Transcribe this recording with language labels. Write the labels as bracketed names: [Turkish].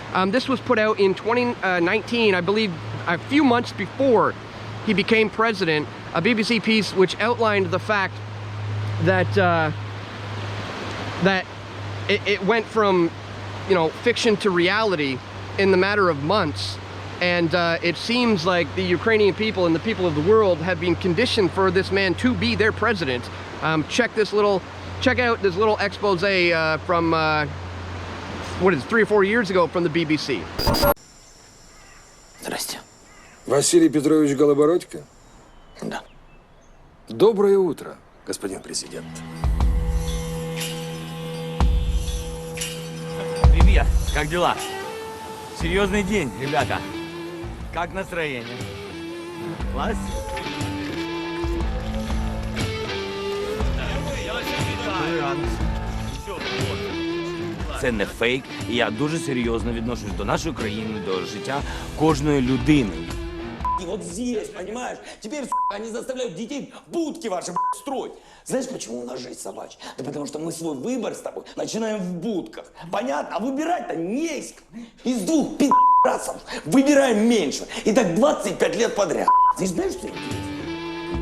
[English] This was put out in 2019, I believe a few months before he became president, a BBC piece which outlined the fact that it went from, you know, fiction to reality in the matter of months. And it seems like the Ukrainian people and the people of the world have been conditioned for this man to be their president. Check out this little expose from, what is it, 3 or 4 years ago from the BBC. [Russian] Здрасте. Василий Петрович Голобородько? Да. Доброе утро, господин президент. Илья, как дела? Серьезный день, ребята. Как настроение? Класс? [Ukrainian] Це не фейк, і я дуже серйозно відношусь до нашої країни, до життя кожної людини. [Russian] И вот здесь, понимаешь, теперь, они заставляют детей в будки ваши строить. Знаешь, почему у нас жизнь собачья? Да потому что мы свой выбор с тобой начинаем в будках. Понятно? А выбирать-то не из кого. Из двух пи***расов выбираем меньше. И так 25 лет подряд. Ты знаешь, что интересно?